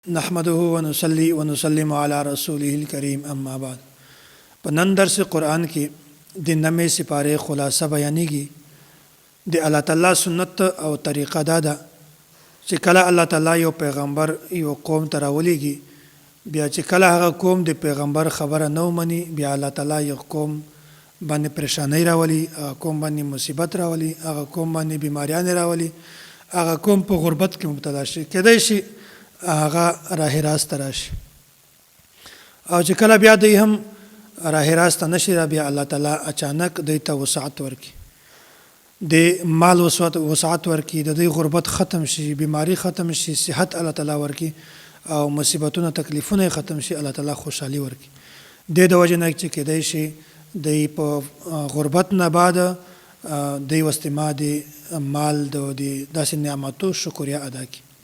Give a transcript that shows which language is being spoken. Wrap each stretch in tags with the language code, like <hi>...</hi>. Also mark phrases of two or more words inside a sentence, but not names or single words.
<ar>نحمده ونصلي ونسلم على رسوله الكريم اما بعد.</ar> <ps>په نن درس قرآن کې د نمې سپاره خلاصه بیانېږي. د الله تعالی سنت او طریقه دا ده چې کله الله تعالی یو پیغمبر یو قوم ته راولېږي، بیا چې کله هغه قوم د پیغمبر خبره نه ومني، بیا الله تعالی یو قوم باندې پریشانی راولي، هغه قوم باندې مصیبت راولي، هغه قوم باندې بیماریان راولي، هغه قوم په غربت کې مبتلا شي، کېدای شي هغه راه راست راشي. او چې کله بیا دوی هم راه راست نشي، بیا الله تعالی اچانک دوی ته وسعت ورکړي، د مال وسعت ورکړي، د دوی غربت ختم شي، بیماری ختم شي، صحت الله تعالی ورکړي، او مصیبتونه تکلیفونه ختم شي، الله تعالی خوشحالي ورکړي. د وجه نه چې کېدای شي دوی په غربت نه بعد دوی واستما د مال د داسې نعمتو شکریا ادا کړي.</ps>